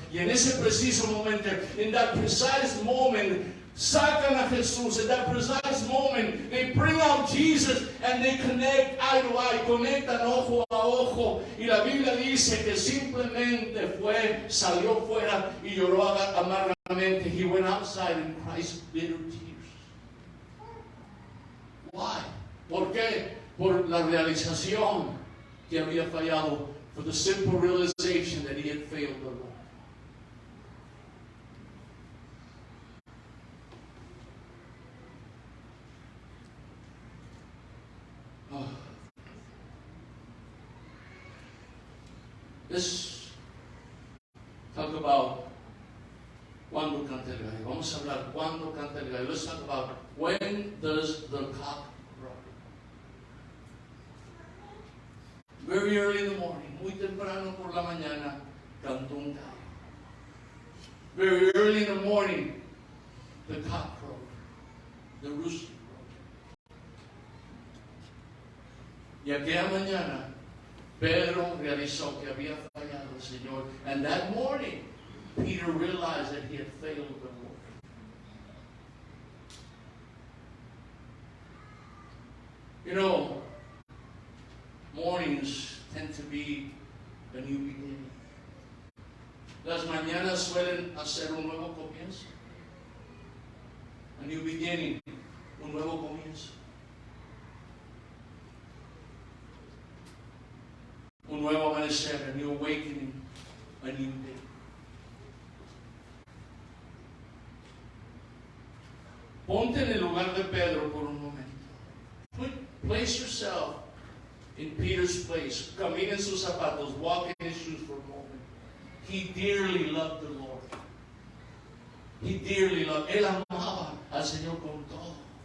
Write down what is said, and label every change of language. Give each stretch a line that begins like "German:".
Spanish: Y en ese preciso momento,
English: in that precise moment, sacan a Jesús. In that precise moment, they bring out Jesus and they connect eye to eye,
Spanish: conectan ojo a ojo. Y la Biblia dice que simplemente salió fuera y lloró amargamente.
English: He went outside and cried bitter tears. Why?
Spanish: ¿Por qué? Por la realización que había fallado.
English: For the simple realization that he had failed the Lord. Let's talk about
Spanish: cuando canta el gallo. Vamos a hablar cuando canta el gallo.
English: Let's talk about when does the cock crow. Very early in the morning,
Spanish: muy temprano por la mañana, cantó un gallo.
English: Very early in the morning, the cock crowed. The rooster crowed.
Spanish: Y aquella mañana, Pedro realizó que había fallado al Señor.
English: And that morning, Peter realized that he had failed the Lord. You know, mornings tend to be a new beginning.
Spanish: Las mañanas suelen hacer un nuevo comienzo.
English: A new beginning,
Spanish: un nuevo comienzo. Un nuevo amanecer,
English: a new awakening, a new day.
Spanish: Ponte en el lugar de Pedro por un momento.
English: Place yourself in Peter's place.
Spanish: Camina en sus zapatos.
English: Walk in his shoes for a moment. He dearly loved the Lord. He dearly loved.
Spanish: Él amaba al Señor con todo.